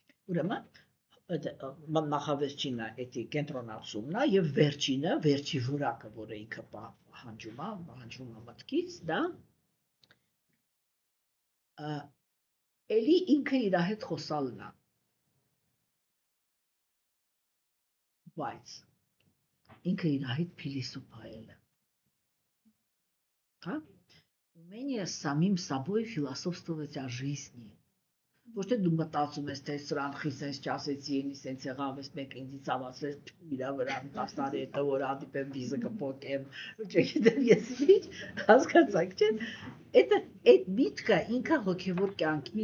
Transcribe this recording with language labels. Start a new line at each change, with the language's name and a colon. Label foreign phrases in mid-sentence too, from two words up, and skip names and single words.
Armenian: Ուրեմն նախավերջինը էդի կենտրոնացումն է եւ վերջինը, վերջի որակը, որը ինքը պահանջում է մտքից, դա էլի ինքը իր հետ խոսալն է։ Բայց ինքը իր հետ փիլիսոփայել է։ Հա?
Russian: Умение самим собой философствовать о жизни.
Armenian: Ոչ թե դու մտածում ես, թե սրան խիսես չասեցի, ինձ սենց եղավ, ես մեկ ինձ ցավացրեց իրա վրա 10 տարի հետո որ հանդիպեմ վիզը կփոկեմ, չգիտեմ ես ինչ, հասկացաք, չէ՞։ Այդ միտքը ինքը հոգևոր կյանքի,